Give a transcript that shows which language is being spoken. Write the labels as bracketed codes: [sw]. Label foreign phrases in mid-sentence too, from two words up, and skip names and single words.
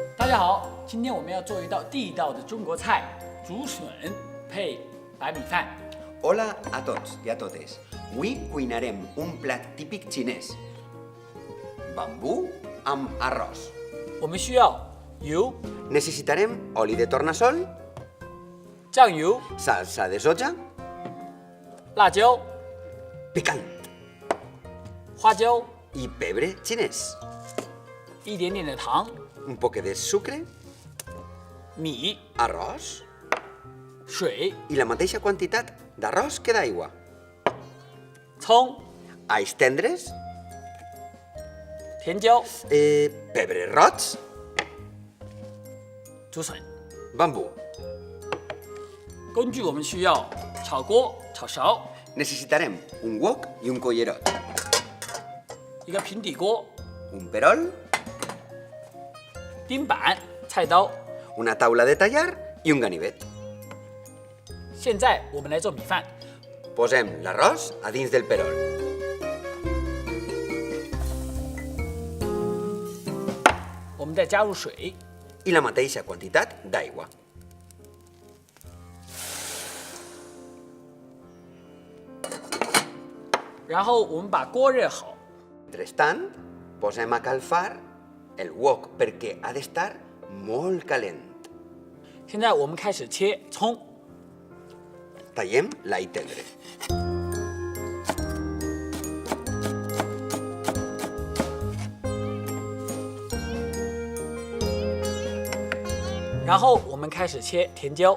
[zh] 家好，今天我们要做一道地道的中国菜——竹笋配白米饭。 [ca] Hola a tots i a totes. Avui cuinarem un plat típic xinès. Bambú amb arròs. [zh] 我们需要油、 [ca] Necessitarem oli de tornassol, [zh] 酱油、 [ca] salsa de soja, [zh] 辣椒、 [ca] picant [zh] 花椒、 [ca] i pebre xinès. [zh] 一点点的糖、 [ca] Un poc de sucre, [zh] 米、 [ca] arròs [zh] 水、 [ca] i la mateixa quantitat d'arròs que d'aigua. [zh] 葱、 [ca] Alls tendres, [zh] 甜椒、 [ca] pebre roig, [zh] 竹笋。 [ca] bambú. [zh] 工具我们需要炒锅、炒勺、 [ca] Necessitarem un wok i un cullerot, [zh] 一个平底锅、 [ca] un perol, [zh] 钉板、菜刀。 [ca] una taula de tallar i un ganivet. [zh] 现在我们来做米饭。 [ca] Posem l'arròs a dins del perol. [zh] 我们再加入水， [ca] I la mateixa quantitat d'aigua. [zh] 然后我们把锅热好。 [ca] Mentrestant, posem a calfar el wok perquè ha d'estar molt calent. [zh] 现在我们开始切葱， [ca] Tallem l'all tendre. [zh] 然后我们开始切甜椒，